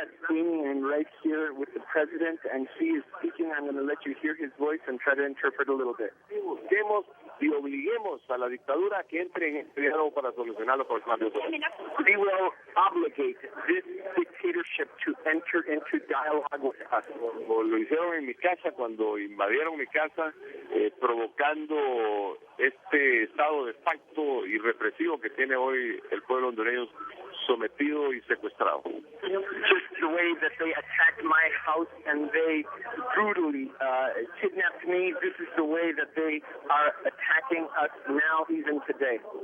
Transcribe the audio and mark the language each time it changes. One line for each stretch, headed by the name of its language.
English: And right here with the president, and he is speaking. I'm going to let you hear his voice and try to interpret a little bit.
Spanish: Y obliguemos a la dictadura que entre en este diálogo para solucionar los problemas.
English: We will obligate this dictatorship to enter into dialogue with us.
Spanish: Lo hicieron en mi casa cuando invadieron mi casa, provocando este estado de facto y represivo que tiene hoy el pueblo hondureño sometido y secuestrado.
English: Just the way that they attacked my house and they brutally kidnapped me, this is the way that they are attacking us now, even today.